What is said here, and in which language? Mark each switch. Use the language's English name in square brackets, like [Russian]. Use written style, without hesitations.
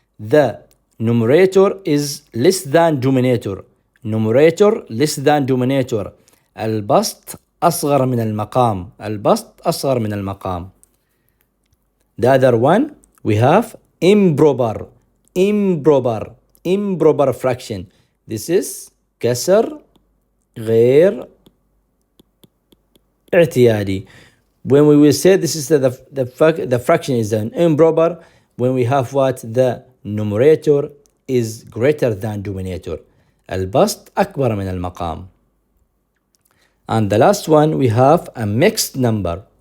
[English] The numerator is less than denominator. Numerator less than denominator. [Arabic] البسط أصغر من المقام. البسط أصغر من المقام. [English] The other one, we have improper. Improper. Improper fraction. This is [Arabic] كسر غير اعتيادي. [English] When we will say this is the fraction is an improper, when we have what? The numerator is greater than denominator. [Arabic] البسط أكبر من المقام. [English] And the last one, we have a mixed number.